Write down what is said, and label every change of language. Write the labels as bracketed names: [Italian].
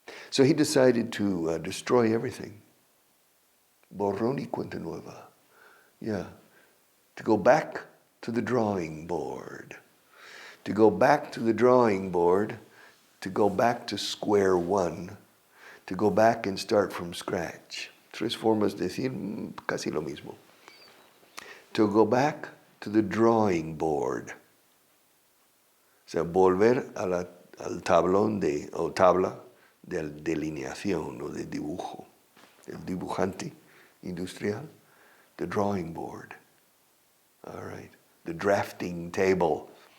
[English] So he decided to destroy everything. [Spanish] Borrón y cuenta nueva. [English] Yeah. To go back to the drawing board. To go back to the drawing board. To go back to square one. To go back and start from scratch. [Spanish] Tres formas de decir casi lo mismo. [English] To go back to the drawing board. [Spanish] O sea, volver al tablón o tabla de delineación o de dibujo. El dibujante industrial. [English] The drawing board. All right. The drafting table.